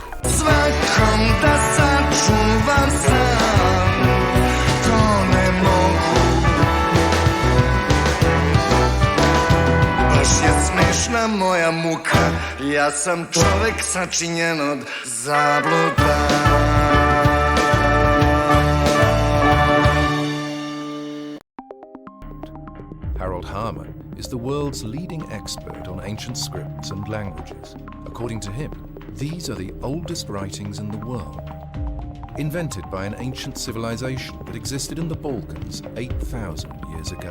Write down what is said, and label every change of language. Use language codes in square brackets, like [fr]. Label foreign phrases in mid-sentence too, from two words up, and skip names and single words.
[sr] Svakom da sačuvam sam, to ne mogu. Baš je smešna moja muka, ja sam čovek sačinjen od zabluda. [en] Harold Harmer is the world's leading expert on ancient scripts and languages. According to him, these are the oldest writings in the world, invented by an ancient civilization that existed in the Balkans 8,000 years ago.